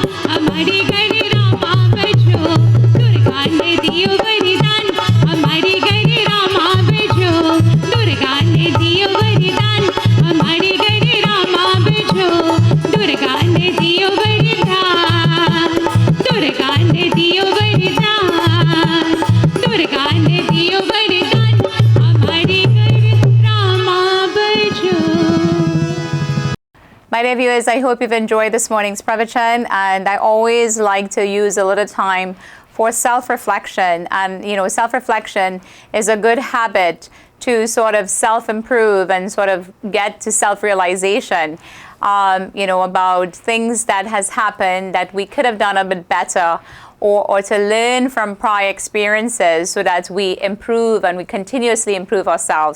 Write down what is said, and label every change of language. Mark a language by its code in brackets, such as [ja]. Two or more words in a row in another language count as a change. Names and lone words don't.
[hi] हमारी घर रामा बजो दुर्गा ने दियो वरदान हमारी घर रामा बजो दुर्गा ने दियो वरदान हमारी घर रामा बजो दुर्गा ने दियो वरदान दुर्गा ने दियो वरदान दुर्गा ने दियो वरदान हमारी घर रामा बजो [en] My dear viewers, I hope you've enjoyed this morning's pravachan, and I always like to use a little time for self-reflection. And self-reflection is a good habit to sort of self-improve and sort of get to self-realization, about things that has happened that we could have done a bit better, or to learn from prior experiences so that we improve and we continuously improve ourselves.